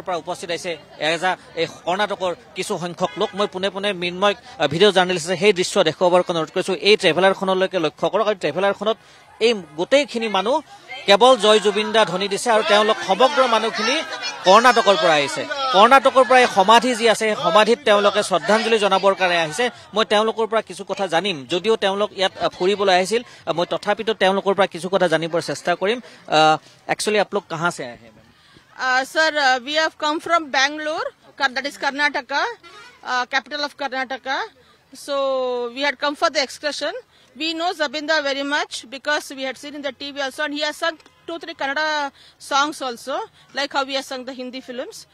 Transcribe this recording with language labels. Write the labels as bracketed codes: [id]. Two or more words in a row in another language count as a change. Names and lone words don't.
[as] পৰা উপস্থিত হৈছে এই কৰ্ণাটকৰ কিছু সংখ্যক লোক মই পোনে পোনে মৃন্ময় [en] video journalist [as] সেই দৃশ্য দেখুৱাবৰ কাৰণে অনুৰোধ কৰিছোঁ এই ট্ৰেভেলাৰখনলৈকে লক্ষ্য কৰক আৰু ট্ৰেভেলাৰখনত এই গোটেইখিনি মানুহ কেৱল জয় জুবিন দা ধ্বনি দিছে আৰু তেওঁলোক সমগ্ৰ মানুহখিনি কৰ্ণাটকৰ পৰা আহিছে কৰ্ণাটকৰ পৰা এই সমাধি যি আছে সমাধিত তেওঁলোকে শ্ৰদ্ধাঞ্জলি জনাবৰ কাৰণে আহিছে মই তেওঁলোকৰ পৰা কিছু কথা জানিম যদিও তেওঁলোক ইয়াত ফুৰিবলৈ আহিছিল মই তথাপিতো তেওঁলোকৰ পৰা কিছু কথা জানিবৰ চেষ্টা কৰিম একচুৱেলি [hi] आप लोग कहां से आए हैं [en] sir we have come from Bangalore that is Karnataka capital of Karnataka so we had come for the excursion. We know Zubinda very much because we had seen in the TV also, and he has sung 2-3 Kannada songs also, like how we have sung the Hindi films.